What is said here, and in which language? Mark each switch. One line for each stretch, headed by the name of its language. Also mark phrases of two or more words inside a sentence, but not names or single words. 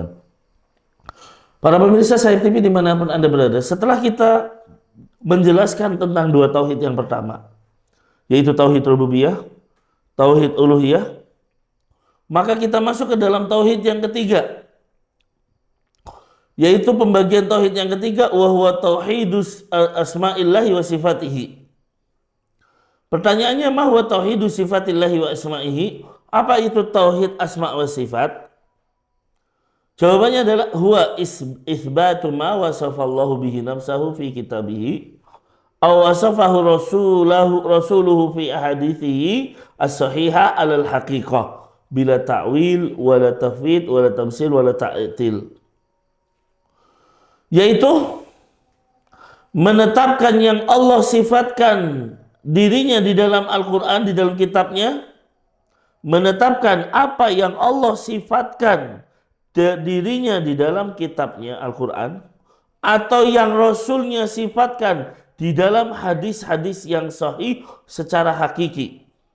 Indonesian: Para pemirsa Sahib TV dimanapun Anda berada, setelah kita menjelaskan tentang dua tauhid yang pertama, yaitu tauhid rububiyah, tauhid uluhiyah, maka kita masuk ke dalam tauhid yang ketiga, yaitu pembagian tauhid yang ketiga,
Arabic: وهو توحيد أسماء الله وصفاته.
Indonesian: Pertanyaannya,
Arabic: ما هو توحيد صفات الله وأسمائه?
Indonesian: Apa itu tauhid
Arabic: أسماء وصفات?
Indonesian: Jawabannya adalah
Arabic: هو إثبات ما وصف الله به نفسه في كتابه أو وصفه رسوله في أحاديثه الصحيحة على الحقيقة بلا تأويل ولا تفويض ولا تمثيل ولا تعطيل,
Indonesian: yaitu menetapkan yang Allah sifatkan dirinya di dalam Al-Quran, di dalam kitabnya, menetapkan apa yang Allah sifatkan dirinya di dalam kitabnya Al-Quran, atau yang Rasulnya sifatkan di dalam hadis-hadis yang sahih secara hakiki,